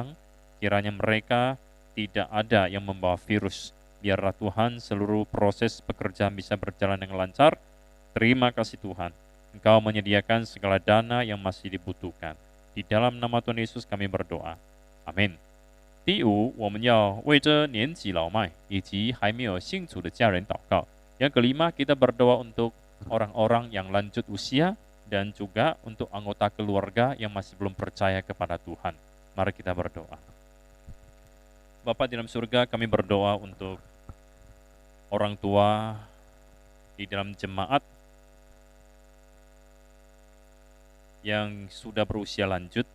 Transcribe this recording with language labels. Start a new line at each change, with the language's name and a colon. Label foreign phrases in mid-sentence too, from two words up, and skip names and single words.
Indonesian: Kiranya mereka tidak ada yang membawa virus. Biarlah Tuhan seluruh proses pekerjaan bisa berjalan dengan lancar. Terima kasih Tuhan. Engkau menyediakan segala dana yang masih dibutuhkan. Di dalam nama Tuhan Yesus kami berdoa. Amin.
Chinese: 第五，我们要为这年纪老迈以及还没有信主的家人祷告。
Indonesian: Yang kelima, kita berdoa untuk orang-orang yang lanjut usia dan juga untuk anggota keluarga yang masih belum percaya kepada Tuhan. Mari kita berdoa. Bapa di dalam surga, kami berdoa untuk orang tua di dalam jemaat yang sudah berusia lanjut.